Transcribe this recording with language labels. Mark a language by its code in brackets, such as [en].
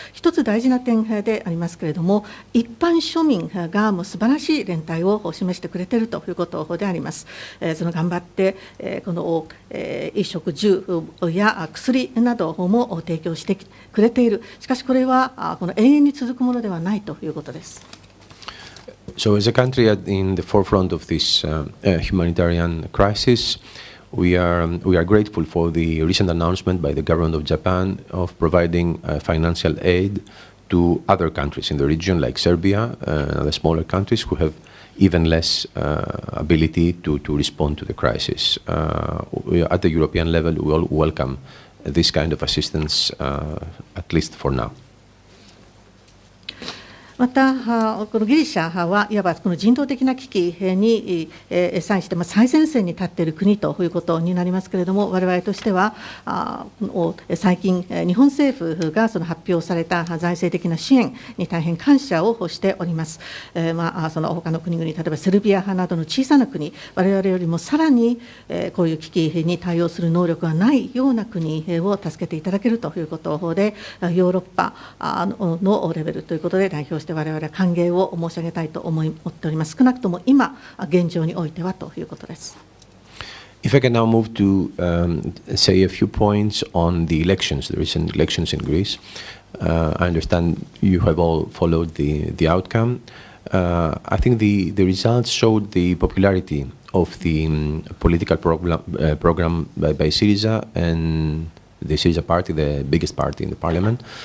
[ja] 一つ大事な点でありますけれども、一般庶民がもう素晴らしい連帯を示してくれているということであります。その頑張ってこの衣食住や薬なども提供してくれている。しかしこれはこの永遠に続くものではないということです。 [en] So as a country in the forefront of this humanitarian crisis, we are grateful for the recent announcement by the government of Japan of providing financial aid to other countries in the region, like Serbia and other smaller countries who have even less ability to respond to the crisis. At the European level, we all welcome this kind of assistance, at least for now. [ja] またこのギリシャはいわばこの人道的な危機に際して最前線に立っている国ということになりますけれども、我々としては最近日本政府がその発表された財政的な支援に大変感謝をしております。その他の国々、例えばセルビアなどの小さな国、我々よりもさらにこういう危機に対応する能力がないような国を助けていただけるということで、ヨーロッパのレベルということで代表して我々は歓迎を申し上げたいと思っております。少なくとも今現状においてはということです。 [en] If I can now move to say a few points on the elections, the recent elections in Greece. I understand you have all followed the outcome. I think the results showed the popularity of the political program by Syriza and the Syriza party, the biggest party in the parliament.